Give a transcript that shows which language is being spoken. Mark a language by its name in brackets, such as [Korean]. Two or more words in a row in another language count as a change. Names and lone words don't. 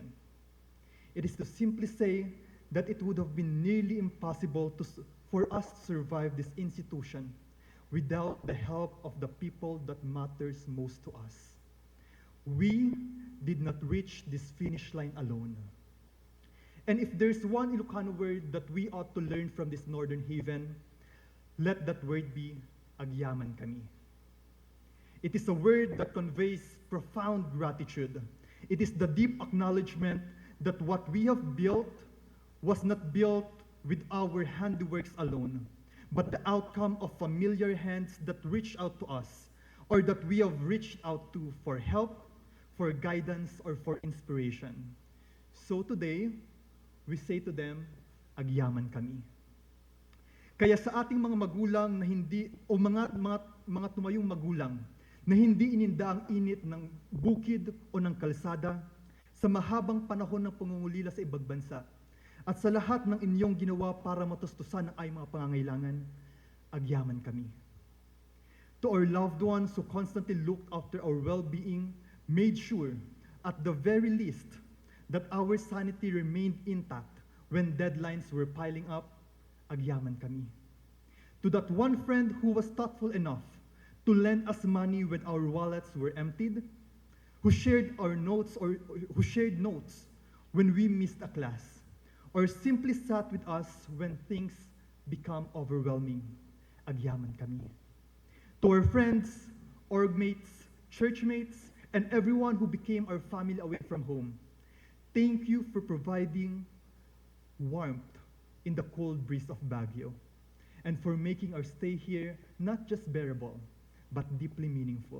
[English] It is to simply say that it would have been nearly impossible for us to survive this institution without the help of the people that matters most to us. We did not reach this finish line alone. And if there's one Ilocano word that we ought to learn from this Northern Haven, let that word be [Iloko] agyaman kami. [English] It is a word that conveys profound gratitude. It is the deep acknowledgement that what we have built was not built with our handiworks alone, but the outcome of familiar hands that reach out to us, or that we have reached out to for help, for guidance, or for inspiration. So today, we say to them, [Iloko] agyaman kami. [Filipino] Kaya sa ating mga magulang na hindi, o mga tumayong magulang, na hindi ininda ang init ng bukid o ng kalsada, sa mahabang panahon ng pangungulila sa ibang bansa, at sa lahat ng inyong ginawa para matustusan ang ay mga pangangailangan, [Iloko] agyaman kami. [English] To our loved ones who constantly looked after our well-being, made sure, at the very least, that our sanity remained intact when deadlines were piling up, [Iloko] agyaman kami. [English] To that one friend who was thoughtful enough to lend us money when our wallets were emptied, who shared our notes or who shared notes when we missed a class, or simply sat with us when things become overwhelming, [Iloko] agyaman kami. [English] To our friends, org mates, church mates, and everyone who became our family away from home, thank you for providing warmth in the cold breeze of Baguio, and for making our stay here not just bearable, but deeply meaningful.